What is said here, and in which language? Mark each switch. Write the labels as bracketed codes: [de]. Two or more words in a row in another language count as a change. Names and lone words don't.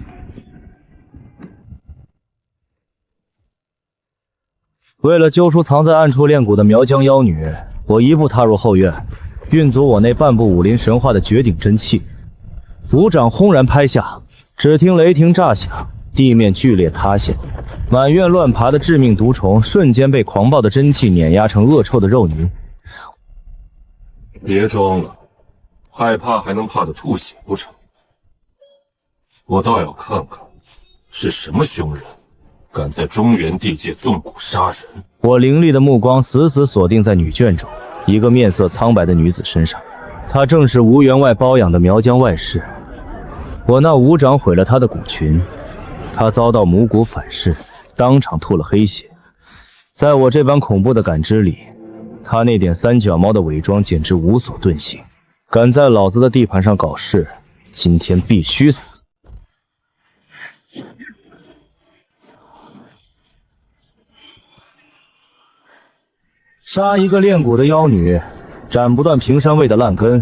[zh] 為了揪出藏在暗處煉蠱的苗疆妖女，我一步踏入後院，運足我那半部武林神話的絕頂真氣，五掌轟然拍下，只聽雷霆炸響，地面劇烈塌陷，滿院亂爬的致命毒蟲瞬間被狂暴的真氣碾壓成惡臭的肉泥。別裝了，害怕還能怕得吐血不成？我倒要看看是什麼兇人敢在中原地界縱蠱殺人。我凌厲的目光死死鎖定在女眷中一個面色蒼白的女子身上，她正是吳員外包養的苗疆外室。我那五掌毀了她的蠱群，她遭到母蠱反噬，當場吐了黑血。在我這般恐怖的感知裡，她那點三腳貓的偽裝簡直無所遁形，敢在老子的地盤上搞事，今天必須死。殺一個煉蠱的妖女，斬不斷平山衛的爛根。